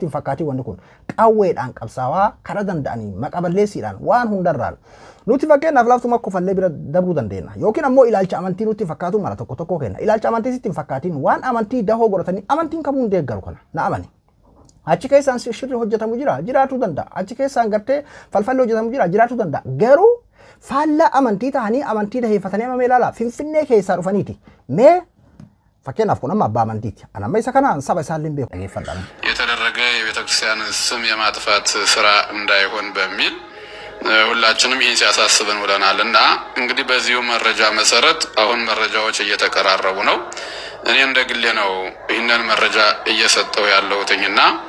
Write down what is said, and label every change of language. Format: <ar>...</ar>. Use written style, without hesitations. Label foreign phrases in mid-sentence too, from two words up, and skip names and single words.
<om>hin fakkaatii wanni kun qawweedhaan qabsaawaa kara danda'anii maqaballeessiidhaan waan hundarraan nuti fakkeenyaaf laaftuma kofallee bira dabruu dandeenya yookiin ammoo ilaalcha amantii nutti fakkaatu mara tokko kenna ilaalcha amantii sitti hin fakkaatiin waan amantii dahoo godhatanii amantiin kamuun deeggaru kana na amani achi keessaan shirri hojjetamu jiraatu danda'a achi keessaan gartee falfalli hojjetamu jiraatu danda'a garuu faallaa amantii ta'anii amantii daheeffatanii amamee ilaala finfinnee keessaa dhufaniiti mee fakkeenyaaf kun amma abbaa amantiiti anamma isa kanaan saba isaallee beeku dhageeffadhaan</om> <am>የተደረገ የቤተክርስቲያን ስም የማጥፋት ስራ እንዳይሆን በሚል ሁላችንም ይህን ሲያሳስበን ውለናልና እንግዲህ በዚሁ መረጃ መሰረት አሁን መረጃዎች እየተቀራረቡ ነው እኔ እንደ ግሌ ነው ይህንን መረጃ እየሰጠው ያለሁትና</am>